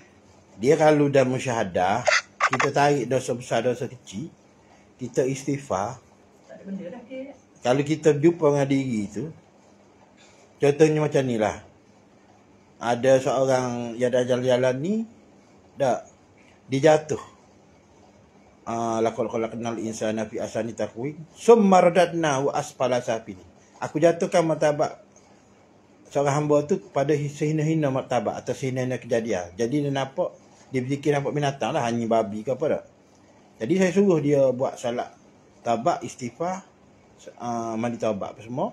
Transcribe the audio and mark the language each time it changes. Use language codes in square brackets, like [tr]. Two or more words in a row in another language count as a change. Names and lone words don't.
[ms] Dia kalau dah musyahadah, kita tarik dosa besar, dosa kecil, kita istighfar. Tak ada benda dah dia. Kalau kita jumpa dengan diri tu, contohnya macam ni lah. Ada seorang yang dah jalan-jalan ni, dia jatuh. [ar] لقد خلقنا الإنسان في أحسن تقويم، ثم رددناه أسفل سافلين. [ms] Aku jatuhkan martabat seorang hamba tu pada sehina-hina martabat atau sehina-hina kejadian. Jadi dia nampak, dia berfikir nampak binatang lah, hanya babi ke apa tak. Jadi saya suruh dia buat salat tabat, istighfar, mandi taubat apa semua.